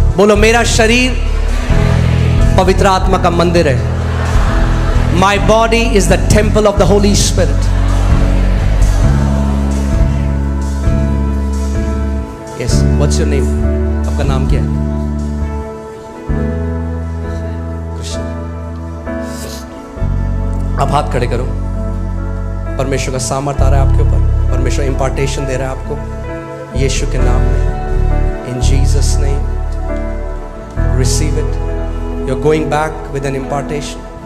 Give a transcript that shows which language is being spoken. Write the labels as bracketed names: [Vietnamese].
[Hindi] बोलो मेरा शरीर पवित्र आत्मा का मंदिर है. [English] My body is the temple of the Holy Spirit. Yes, what's your name? [Hindi] आपका नाम क्या है? कृष्ण. आप हाथ खड़े करो. परमेश्वर का सामर्थ आ रहा है आपके ऊपर. परमेश्वर इम्पार्टेशन दे रहा है आपको यीशु के नाम में. [English] In Jesus' name, receive it. You're going back with an impartation.